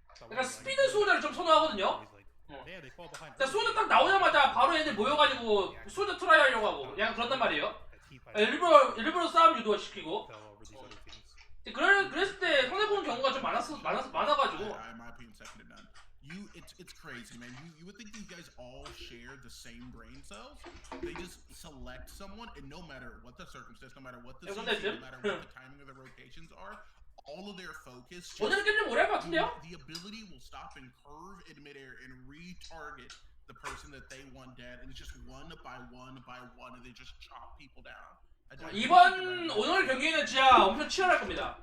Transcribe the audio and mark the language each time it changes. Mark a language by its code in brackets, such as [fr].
[ko] 약간 스피드 수호자를 좀 선호하거든요. 근데 수호자 딱 나오자마자 바로 애들 모여가지고 수호자 트라이 하려고 하고 약간 그런단 말이에요. 일부러 싸움 유도시키고. 그랬을 때 손해보는 경우가 좀 많아가지고. [en] In my opinion, second to none. It's crazy, man. You would think these guys all share the same brain cells. They just select someone, and no matter what the circumstance, no matter what the season, no matter what the timing of the rotations are, all of their focus. [ko] 오늘 게임 좀 오래 할 것 같은데요? [en] The ability will stop and curve in midair and retarget the person that they want dead, and it's just one by one, and they just chop people down. [ko] 이번 오늘 경기는 진짜 엄청 치열할 겁니다.